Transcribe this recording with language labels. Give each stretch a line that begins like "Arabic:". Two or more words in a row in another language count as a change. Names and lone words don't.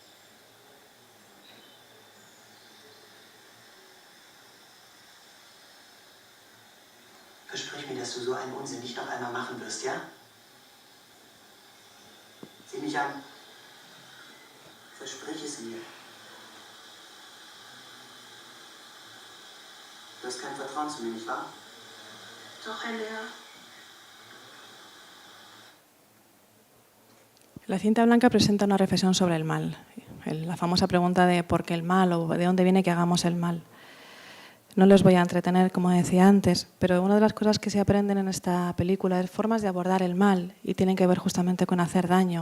German: Versprich mir, dass du so einen Unsinn nicht noch einmal machen wirst, ja? Sieh mich an. Versprich es mir. Du hast kein Vertrauen zu mir, nicht wahr? Doch, Herr Lehrer.
Spanish: La cinta blanca presenta una reflexión sobre el mal, la famosa pregunta de por qué el mal o de dónde viene que hagamos el mal. No les voy a entretener, como decía antes, pero una de las cosas que se aprenden en esta película es formas de abordar el mal y tienen que ver justamente con hacer daño.